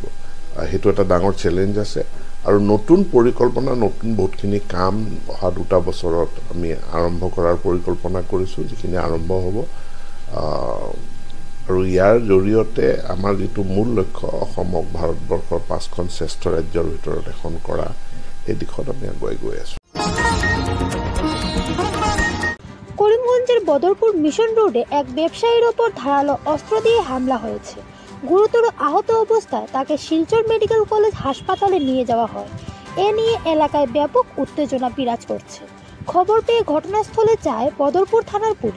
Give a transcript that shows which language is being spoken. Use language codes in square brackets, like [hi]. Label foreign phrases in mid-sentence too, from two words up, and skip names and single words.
[as] সেইটো এটা ডাঙৰ চেলেঞ্জ আছে আৰু নতুন পৰিকল্পনা, নতুন বহুতখিনি কাম অহা 2টা বছৰত আমি আৰম্ভ কৰাৰ পৰিকল্পনা কৰিছোঁ, যিখিনি আৰম্ভ হ'ব। আৰু ইয়াৰ জৰিয়তে আমাৰ যিটো মূল লক্ষ্য, অসমক ভাৰতবৰ্ষৰ 5খন শ্ৰেষ্ঠ ৰাজ্যৰ ভিতৰত এখন কৰা, এই দিশত আমি আগুৱাই গৈ আছোঁ। [bn] করিমগঞ্জের বদরপুর মিশন রোডে এক ব্যবসায়ীর ওপর ধারালো অস্ত্র দিয়ে হামলা হয়েছে। গুরুতর আহত অবস্থায় তাকে শিলচর মেডিকেল কলেজ হাসপাতালে নিয়ে যাওয়া হয়। এ নিয়ে এলাকায় ব্যাপক উত্তেজনা বিরাজ করছে। খবর পেয়ে ঘটনাস্থলে যায় বদরপুর থানার পুলিশ।